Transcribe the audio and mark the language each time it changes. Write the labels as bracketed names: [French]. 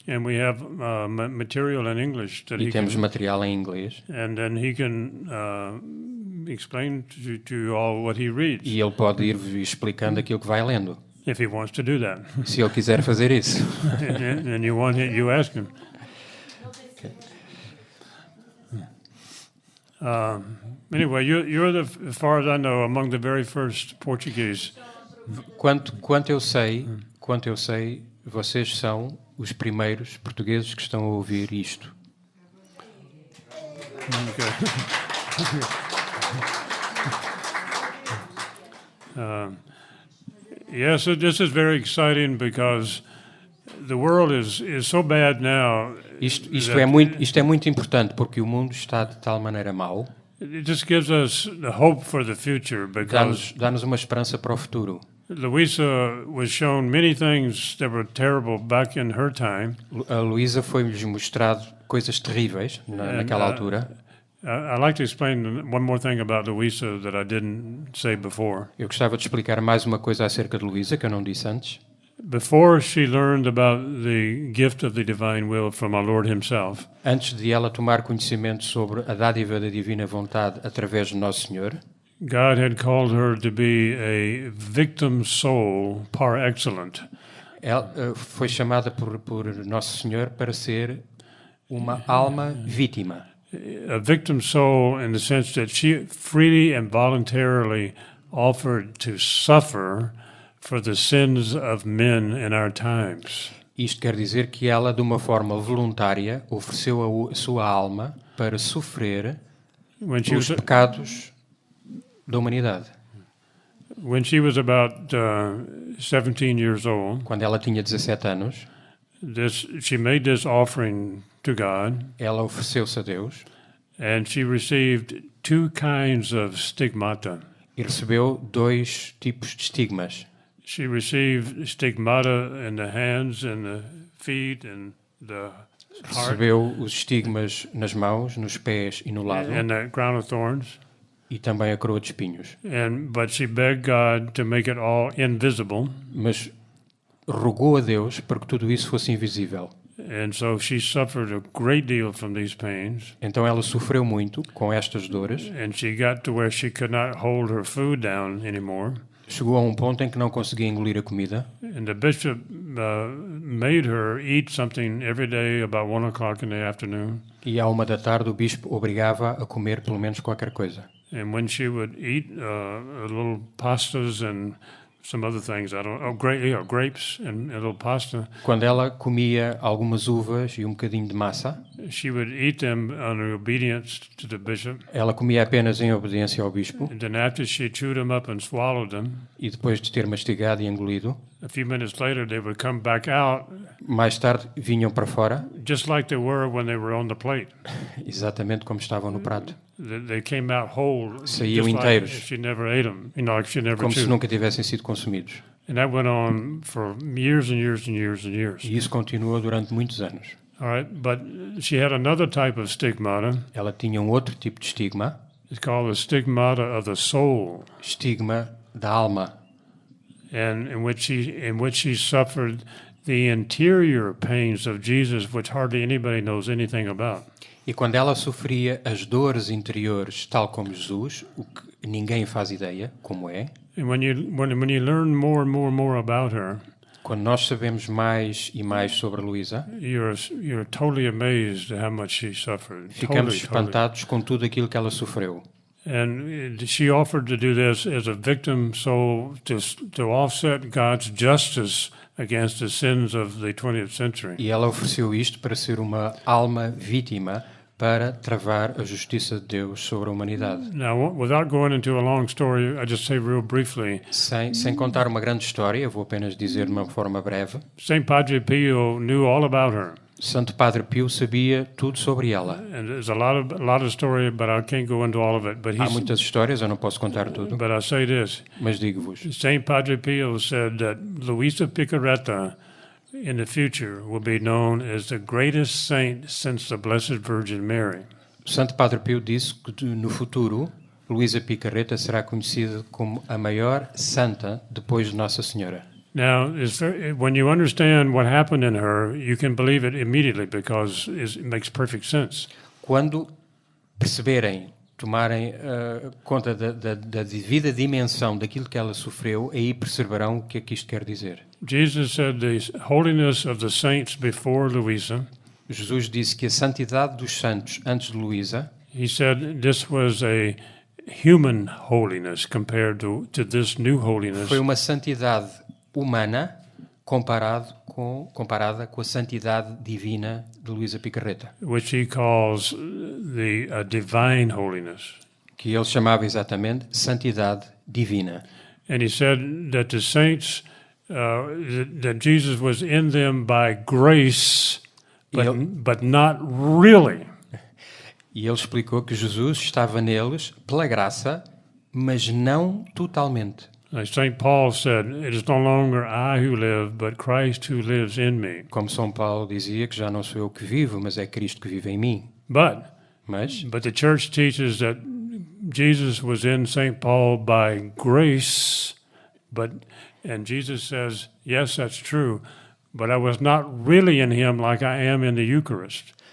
[English] And we have material in English that [Portuguese] e [English] he [Portuguese] temos [English] can, [Portuguese] material em inglês. [English] and then he can explain to you all what he reads, [Portuguese] E ele pode ir explicando aquilo que vai lendo, [English] if he wants to do that. [Portuguese] se ele quiser fazer isso. [English] And you ask him. Anyway, you're as far as I know, among the very first Portuguese. [Portuguese] Quanto eu sei, vocês são os primeiros portugueses que estão a ouvir isto. [English] Yes, this is very exciting because the world is so bad now. [Portuguese] Isto é muito importante porque o mundo está de tal maneira mau, [English] It just gives us the hope for the future because [Portuguese] dá-nos uma esperança para o futuro. [English] Louisa was shown many things that were terrible back in her time. [Portuguese] A Luísa foi-lhes mostrado coisas terríveis naquela altura. [English] I'd like to explain one more thing about Louisa that I didn't say before. [Portuguese] Eu gostava de explicar mais uma coisa acerca de Luísa, que eu não disse antes. [English] Before she learned about the gift of the divine will from our Lord Himself, [Portuguese] Antes de ela tomar conhecimento sobre a dádiva da divina vontade através de Nosso Senhor, [English] God had called her to be a victim soul par excellence. [Portuguese] ela foi chamada por Nosso Senhor para ser uma alma vítima. [English] A victim soul in the sense that she freely and voluntarily offered to suffer for the sins of men in our times. [Portuguese] Isto quer dizer que ela, de uma forma voluntária, ofereceu a sua alma para sofrer [English] When she [Portuguese] os [English] was, [Portuguese] pecados da humanidade. [English] when she was about 17 years old, [Portuguese] Quando ela tinha 17 anos, [English] she made this offering to God, [Portuguese] ela ofereceu-se a Deus [English] and she received two kinds of stigmata. [Portuguese] e recebeu 2 tipos de estigmas. [English] She received stigmata in the hands and the feet and the heart [Portuguese] Recebeu os estigmas nas mãos, nos pés e no lado, [English] and the crown of thorns. [Portuguese] e também a coroa de espinhos. [English] But she begged God to make it all invisible, [Portuguese] Mas rogou a Deus para que tudo isso fosse invisível. [English] and so she suffered a great deal from these pains, [Portuguese] Então ela sofreu muito com estas dores. [English] and she got to where she could not hold her food down anymore. [Portuguese] Chegou a um ponto em que não conseguia engolir a comida. [English] And the bishop made her eat something every day about 1 o'clock in the afternoon. [Portuguese] E à 1 da tarde o bispo obrigava a comer pelo menos qualquer coisa. [English] And when she would eat a little pastas and some other things, grapes and a little pasta, [Portuguese] Quando ela comia algumas uvas e um bocadinho de massa, [English] she would eat them under obedience to the bishop. [Portuguese] ela comia apenas em obediência ao bispo. [English] And then after she chewed them up and swallowed them, [Portuguese] E depois de ter mastigado e engolido, [English] a few minutes later they would come back out [Portuguese] mais tarde vinham para fora, [English] just like they were when they were on the plate. [Portuguese] exatamente como estavam no prato. [English] They came out whole, [Portuguese] Saíam [English] just like [Portuguese] inteiros. [English] if she never ate them, like she never [Portuguese] Como se [English] chewed. [Portuguese] nunca tivessem sido consumidos. [English] And that went on for years and years and years and years. [Portuguese] E isso continuou durante muitos anos. [English] All right, but she had another type of stigmata. [Portuguese] Ela tinha um outro tipo de estigma, [English] It's called the stigmata of the soul, [Portuguese] estigma da alma, [English] and in which she suffered the interior pains of Jesus, which hardly anybody knows anything about. [Portuguese] e quando ela sofria as dores interiores, tal como Jesus, o que ninguém faz ideia como é, [English] And when you learn more and more and more about her, [Portuguese] quando nós sabemos mais e mais sobre a Luísa, [English] you're totally amazed at how much she suffered. [Portuguese] ficamos [English] Totally. [Portuguese] espantados com tudo aquilo que ela sofreu. [English] And she offered to do this as a victim soul to offset God's justice against the sins of the 20th century. [Portuguese] E ela ofereceu isto para ser uma alma vítima para travar a justiça de Deus sobre a humanidade. [English] Now, without going into a long story, I just say real briefly, [Portuguese] Sem contar uma grande história, eu vou apenas dizer de uma forma breve, [English] St. Padre Pio knew all about her. [Portuguese] Santo Padre Pio sabia tudo sobre ela. [English] And there's a lot of story, but I can't go into all of it. But [Portuguese] Há muitas histórias, eu não posso contar tudo, [English] but I say this: [Portuguese] mas digo-vos, [English] St. Padre Pio said that Luisa Picaretta, in the future, will be known as the greatest saint since the Blessed Virgin Mary. [Portuguese] Santo Padre Pio disse que no futuro Luísa Picarreta será conhecida como a maior santa depois de Nossa Senhora. [English] Now, when you understand what happened in her, you can believe it immediately because it makes perfect sense. [Portuguese] Quando perceberem, tomarem conta da devida dimensão daquilo que ela sofreu, aí perceberão o que é que isto quer dizer. [English] Jesus said the holiness of the saints before Luisa. [Portuguese] Jesus disse que a santidade dos santos antes de Luísa, [English] He said this was a human holiness compared to this new holiness. [Portuguese] foi uma santidade humana comparada com a santidade divina de Luísa Picarreta, [English] Which he calls the divine holiness. [Portuguese] que ele chamava exatamente santidade divina. [English] And he said that the saints, that Jesus was in them by grace, but not really. [Portuguese] E ele explicou que Jesus estava neles pela graça, mas não totalmente. [English] Like St. Paul said, it is no longer I who live, but Christ who lives in me. [Portuguese] Como São Paulo dizia que já não sou eu que vivo, mas é Cristo que vive em mim. [English] But [Portuguese] Mas [English] the church teaches that Jesus was in St. Paul by grace, and Jesus says, yes, that's true, but I was not really in him like I am in the Eucharist.